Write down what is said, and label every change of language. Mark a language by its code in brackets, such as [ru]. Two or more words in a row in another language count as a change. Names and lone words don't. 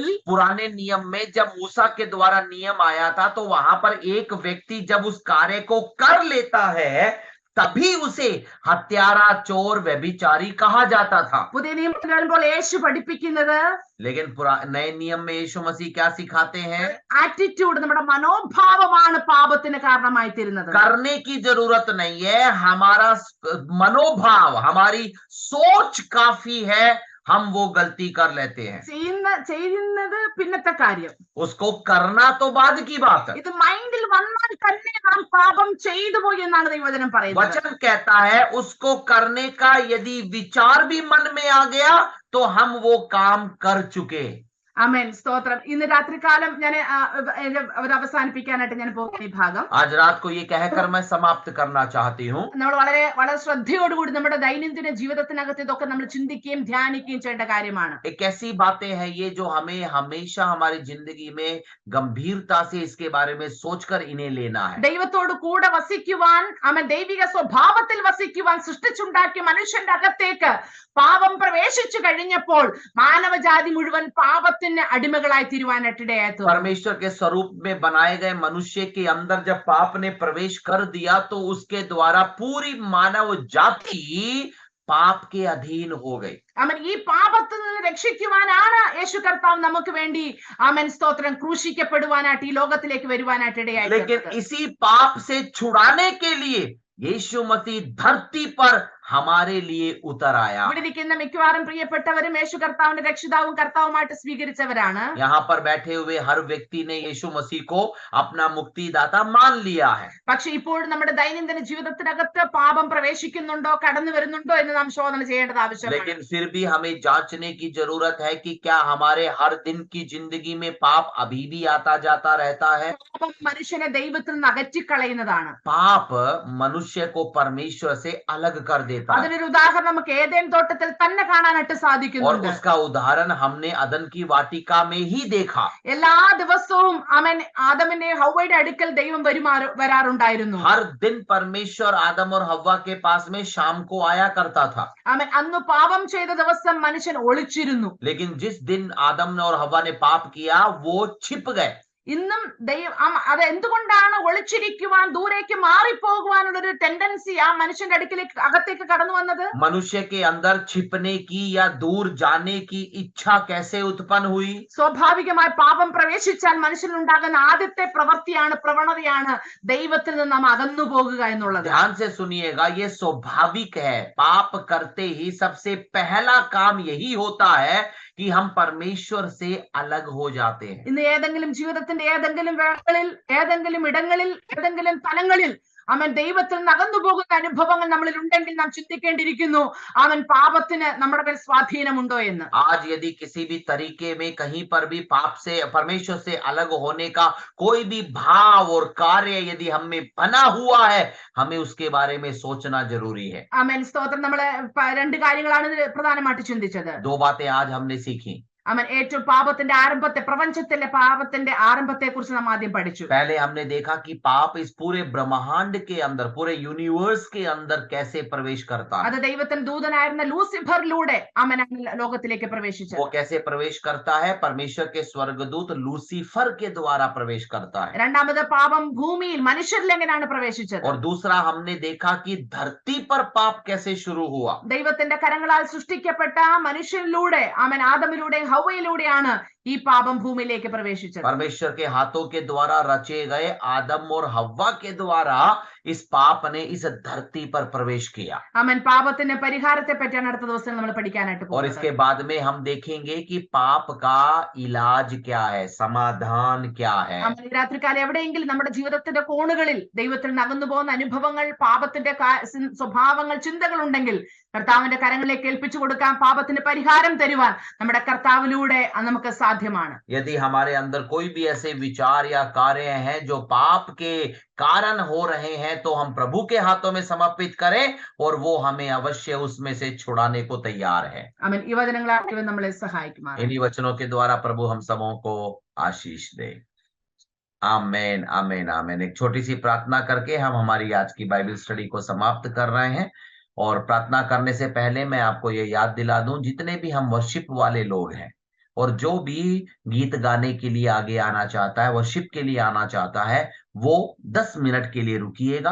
[hi] पुराने नियम में जब मूसा के द्वारा नियम आया था तो वहां पर एक व्यक्ति जब उस कार्य को कर लेता है तभी उसे हत्यारा, चोर, व्यभिचारी कहा जाता था. [ml] പുതിയ നിയമത്തിൽ വരുമ്പോൾ യേശു പഠിപ്പിക്കുന്നത് [hi] लेकिन नए नियम में यीशु मसीह क्या सिखाते हैं? [ml] ആറ്റിറ്റ്യൂഡ്, നമ്മുടെ മനോഭാവമാണ് പാപത്തിന് കാരണമായി തീരുന്നത്. [hi] करने की जरूरत नहीं है, हमारा मनोभाव, हमारी सोच काफी है, हम वो गलती कर लेते हैं. [ml] ചെയ്യുന്നത് പിന്നത്തെ കാര്യം, [hi] उसको करना तो बाद की बात है. [ml] ഇത് മൈൻഡിൽ വന്നാൽ തന്നെ നാം പാപം ചെയ്തു പോയി എന്നാണ് ദൈവവചനം പറയുന്നത്. [hi] वचन कहता है उसको करने का यदि विचार भी मन में आ गया तो हम वो काम कर चुके. [ml] ആമേൻ സ്തോത്രം. ഇന്ന് രാത്രികാലം ഞാൻ അത് അവസാനിപ്പിക്കാനായിട്ട് ഞാൻ പോകുന്ന ഈ ഭാഗം [hi] आज रात को ये कहकर मैं समाप्त करना चाहती हूँ। [ml] നമ്മൾ വളരെ വളരെ ശ്രദ്ധയോടുകൂടി നമ്മുടെ ദൈനംദിന ജീവിതത്തിനകത്ത് ഇതൊക്കെ നമ്മൾ ചിന്തിക്കുകയും ധ്യാനിക്കുകയും ചെയ്യേണ്ട കാര്യമാണ്. [hi] एक ऐसी बातें हैं ये जो हमें हमेशा हमारी जिंदगी में गंभीरता से इसके बारे में सोचकर इन्हें लेना है। [ml] ദൈവത്തോട് കൂടെ വസിക്കുവാൻ, അവൻ ദൈവിക സ്വഭാവത്തിൽ വസിക്കുവാൻ സൃഷ്ടിച്ചുണ്ടാക്കിയ മനുഷ്യന്റെ അകത്തേക്ക് പാപം പ്രവേശിച്ചു കഴിഞ്ഞപ്പോൾ മാനവജാതി മുഴുവൻ പാപത്തിന് അടിമകളായി തീരുവാനായിട്ടിടയായി. [hi] परमेश्वर के स्वरूप में बनाए गए मनुष्य के अंदर जब पाप ने प्रवेश कर दिया तो उसके द्वारा पूरी मानव जाति पाप के अधीन हो गई। [ml] അവൻ ഈ പാപത്തിൽ നിന്ന് രക്ഷിക്കുവാനാണ് യേശു കർത്താവ് നമുക്ക് വേണ്ടി ആമേൻ സ്തോത്രം ക്രൂശിക്കപ്പെടുവാനായിട്ട് ഈ ലോകത്തിലേക്ക് വരുവാനായിട്ട് ഇടയായി. [hi] लेकिन इसी पाप से छुड़ाने के लिए यीशु मसीह धरती पर हमारे लिए उतर आया। [ml] ഇവിടെ ഇരിക്കുന്ന മിക്കവാറും പ്രിയപ്പെട്ടവരും യേശു കർത്താവിന്റെ രക്ഷിതാവും കർത്താവുമായിട്ട് സ്വീകരിച്ചവരാണ്. [hi] यहाँ पर बैठे हुए हर व्यक्ति ने यीशु मसीह को अपना मुक्तिदाता मान लिया है। [ml] പക്ഷെ ഇപ്പോൾ നമ്മുടെ ദൈനംദിന ജീവിതത്തിനകത്ത് പാപം പ്രവേശിക്കുന്നുണ്ടോ, കടന്നു വരുന്നുണ്ടോ എന്ന് നാം ശോധന ചെയ്യേണ്ടത് ആവശ്യമാണ്. [hi] लेकिन फिर भी हमें जांचने की जरूरत है कि क्या हमारे हर दिन की जिंदगी में पाप अभी भी आता जाता रहता है। [ml] പാപം മനുഷ്യനെ ദൈവത്തിൽ നിന്ന് അകറ്റിക്കളയുന്നതാണ്. [hi] पाप मनुष्य को परमेश्वर से अलग कर देता है। [ml] അതിനൊരു ഉദാഹരണം നമുക്ക് ഏദെൻ തോട്ടത്തിൽ തന്നെ കാണാനായിട്ട് [hi] और [ml] സാധിക്കുന്നുണ്ട്. [hi] उसका उदाहरण हमने अदन की वाटिका में ही देखा। [ml] എല്ലാ ദിവസവും അവൻ ആദമിന്റെ ഹവ്വയുടെ അടുക്കൽ ദൈവം വരാറുണ്ടായിരുന്നു. [hi] हर दिन परमेश्वर आदम और हव्वा के पास में शाम को आया करता था। [ml] അവൻ അന്ന് പാപം ചെയ്ത ദിവസം മനുഷ്യൻ ഒളിച്ചിരുന്നു. [hi] लेकिन जिस दिन आदम ने और हव्वा ने पाप किया वो छिप गए। [ml] ഇന്നും അത് എന്തുകൊണ്ടാണ് ഒളിച്ചിരിക്കുവാൻ, ദൂരേക്ക് മാറിപ്പോകുവാനുള്ള ഒരു ടെൻഡൻസി ആ മനുഷ്യന്റെ അടുക്കിലേക്ക് അകത്തേക്ക് കടന്നു വന്നത്? [hi] मनुष्य के अंदर छिपने की या दूर जाने की इच्छा कैसे उत्पन्न हुई? [ml] സ്വാഭാവികമായി പാപം പ്രവേശിച്ചാൽ മനുഷ്യനുണ്ടാകുന്ന ആദ്യത്തെ പ്രവണതയാണ് ദൈവത്തിൽ നിന്ന് നാം അകന്നു പോകുക എന്നുള്ളത്. [hi] ध्यान से सुनिएगा, ये स्वाभाविक है। पाप करते ही सबसे पहला काम यही होता है कि हम परमेश्वर से अलग हो जाते हैं। [ml] ഇന്ന് ഏതെങ്കിലും ജീവിതത്തിന്റെ ഏതെങ്കിലും വേളകളിൽ, ഏതെങ്കിലും ഇടങ്ങളിൽ, ഏതെങ്കിലും തലങ്ങളിൽ അവൻ ദൈവത്തിൽ നിന്ന് അകന്നു പോകുന്ന അനുഭവങ്ങൾ നമ്മളിൽ ഉണ്ടെങ്കിൽ നാം ചിന്തിക്കേണ്ടിയിരിക്കുന്നു, അവൻ പാപത്തിന് നമ്മുടെ മേൽ സ്വാധീനമുണ്ടോ എന്ന്. [hi] आज यदि किसी भी तरीके में कहीं पर भी पाप से, परमेश्वर से अलग होने का कोई भी भाव और कार्य यदि हम में बना हुआ है, हमें उसके बारे में सोचना जरूरी है। [ml] ആമേൻ സ്തോത്രം. നമ്മള് രണ്ട് കാര്യങ്ങളാണ് ഇതിൽ പ്രധാനമായിട്ട് ചിന്തിച്ചത്. [hi] दो बातें आज हमने सीखी। [ml] അവൻ ഏറ്റവും പാപത്തിന്റെ ആരംഭത്തെ, പ്രപഞ്ചത്തിലെ പാപത്തിന്റെ ആരംഭത്തെ കുറിച്ച് നാം ആദ്യം പഠിച്ചു. [hi] पहले हमने देखा कि पाप इस पूरे ब्रह्मांड के अंदर, पूरे यूनिवर्स के अंदर कैसे प्रवेश करता है। [ml] അത് ദൈവത്തിന്റെ ദൂതനായിരുന്ന ലൂസിഫറിലൂടെ അവൻ ലോകത്തിലേക്ക് പ്രവേശിച്ചത്. [hi] वो कैसे प्रवेश करता है? परमेश्वर के स्वर्गदूत लूसीफर के द्वारा प्रवेश करता है। [ml] രണ്ടാമത് പാപം ഭൂമിയിൽ മനുഷ്യരിൽ എങ്ങനെയാണ് പ്രവേശിച്ചത്? [hi] और दूसरा हमने देखा कि धरती पर पाप कैसे शुरू हुआ। [ml] ദൈവത്തിന്റെ കരങ്ങളാൽ സൃഷ്ടിക്കപ്പെട്ട മനുഷ്യരിലൂടെ, അവൻ ആദമിലൂടെ ഹവ്വയിലൂടെയാണ് ഈ പാപം ഭൂമിയിലേക്ക് പ്രവേശിച്ചത്. [hi] परमेश्वर के हाथों के द्वारा रचे गए आदम और हव्वा के द्वारा इस पाप ने इस धरती पर प्रवेश किया। [ml] അവൻ പാപത്തിന്റെ പരിഹാരത്തെ പറ്റിയാണ് അടുത്ത ദിവസം നമ്മൾ പഠിക്കാനായിട്ട് [hi] और [ml] പോകുന്നത്. [hi] इसके बाद में हम देखेंगे कि पाप का इलाज क्या है, समाधान क्या है। [ml] നമ്മൾ ഈ രാത്രികാലം എവിടെയെങ്കിലും നമ്മുടെ ജീവിതത്തിന്റെ കോണുകളിൽ ദൈവത്തിൽ നിന്ന് അകന്നു പോകുന്ന അനുഭവങ്ങൾ, പാപത്തിന്റെ സ്വഭാവങ്ങൾ, ചിന്തകൾ ഉണ്ടെങ്കിൽ കർത്താവിന്റെ കരങ്ങളിലേക്ക് ഏൽപ്പിച്ചു കൊടുക്കാം. പാപത്തിന് പരിഹാരം തരുവാൻ നമ്മുടെ കർത്താവിലൂടെ നമുക്ക് സാധ്യമാണ്. [hi] यदि हमारे अंदर कोई भी ऐसे विचार या कार्य हैं जो पाप के कारण हो रहे हैं, तो हम प्रभु के हाथों में समर्पित करें और वो हमें अवश्य उसमें से छुड़ाने को तैयार है। [ml] അവൻ ഈ വചനങ്ങളാൽ നമ്മളെ സഹായിക്കുമാറാകട്ടെ. [hi] इन्हीं वचनों के द्वारा प्रभु हम सबों को आशीष दे। आमेन, आमेन, आमेन। एक छोटी सी प्रार्थना करके हम हमारी आज की [en] Bible study [hi] को समाप्त कर रहे हैं। और प्रार्थना करने से पहले मैं आपको ये याद दिला दूं, जितने भी हम वर्शिप वाले लोग हैं और जो भी गीत गाने के लिए आगे आना चाहता है, वर्शिप के लिए आना चाहता है, वो 10 मिनट के लिए रुकिएगा।